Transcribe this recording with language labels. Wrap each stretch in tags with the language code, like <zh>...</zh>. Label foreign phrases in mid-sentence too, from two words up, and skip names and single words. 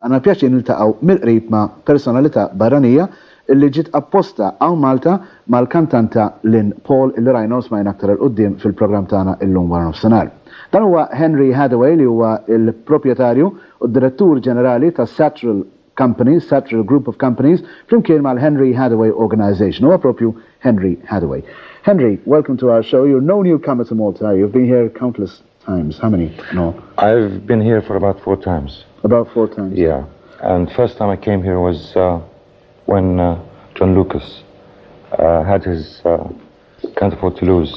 <mt>Għandna pjaċir niltaqgħu mill-qrib ma' personalità barranija illi ġiet apposta hawn Malta mal-kantanta Lynn Paul illi rajna smajna aktar il-qudiem fil-programm tagħna illum wara nofsinhar. Dan huwa Henry Hadaway li huwa il-proprjetarju u d-direttur ġenerali ta' Satchel Companies, Satchel Group of Companies, flimkien mal-Henry Hadaway Organization, huwa propju Henry Hadaway.</mt> <en>Henry, welcome to our show. You're no newcomer to Malta. You've been here countless times. How many? No. I've been here for about 4 times. About 4 times? Yeah. And first time I came here was when John Lucas had his Can't Afford to Lose.</en>